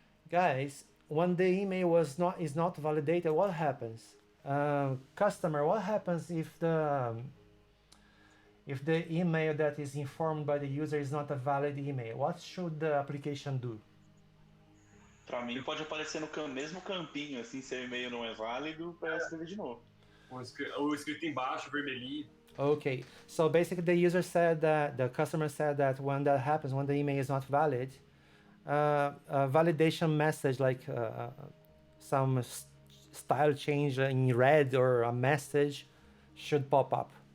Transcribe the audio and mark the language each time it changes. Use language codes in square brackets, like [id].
[en] Guys, when the email is not validated, what happens? Customer, what happens if the email that is informed by the user is not a valid email? What should the application do? [pt] Para mim pode aparecer no mesmo campinho, assim, se o e-mail não é válido, para escrever de novo. Ou escrito embaixo, vermelhinho. [en] Okay, so basically the customer said that when that happens, when the email is not valid, a validation message like some style change in red or a message should pop up.